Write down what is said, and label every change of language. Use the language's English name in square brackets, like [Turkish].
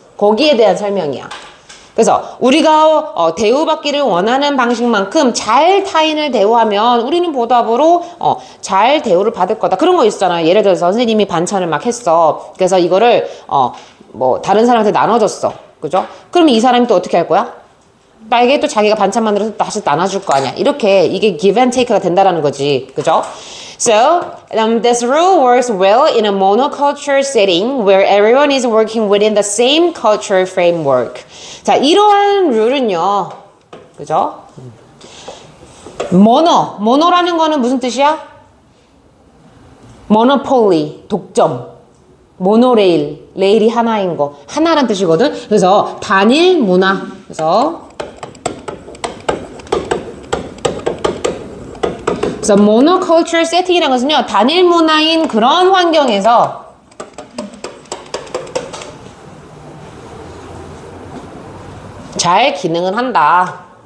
[Korean] 거기에 대한 설명이야. 그래서 우리가 대우받기를 원하는 방식만큼 잘 타인을 대우하면 우리는 보답으로 잘 대우를 받을 거다. 그런 거 있잖아. 예를 들어서 선생님이 반찬을 막 했어. 그래서 이거를 뭐 다른 사람한테 나눠줬어. 그죠? 그러면 이 사람이 또 어떻게 할 거야? 나에게 또 자기가 반찬 만들어서 다시 나눠줄 거 아니야. 이렇게 이게 [English] give and take [Korean] 가 된다라는 거지. 그죠? [English] So, this rule works well in a monoculture setting where everyone is working within the same cultural framework. [Korean] 자, 이러한 룰은요. 그죠? 모노라는 거는 무슨 뜻이야? monopoly, 독점. 모노레일, 레일이 하나인 거. 하나란 뜻이거든. 그래서 단일 문화. 그래서 [English] monoculture setting [Korean] 이라는 것은요 단일 문화인 그런 환경에서 잘 기능을 한다.